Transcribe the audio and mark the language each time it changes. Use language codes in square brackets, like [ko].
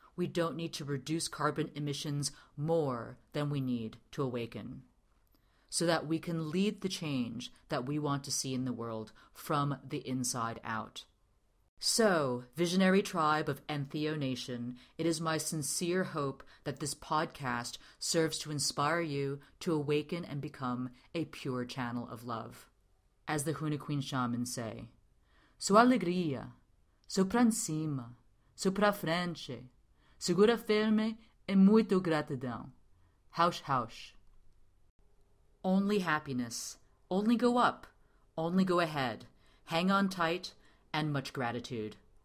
[en] We don't need to reduce carbon emissions more than we need to awaken, so that we can lead the change that we want to see in the world from the inside out. So, visionary tribe of EntheoNation, it is my sincere hope that this podcast serves to inspire you to awaken and become a pure channel of love. as the Hunaqueen shamans say. [pt] Sua alegria, sou pra cima, sou pra frente, segura firme e muito gratidão. Haush, haush. [en] Only happiness, only go up, only go ahead, hang on tight, and much gratitude.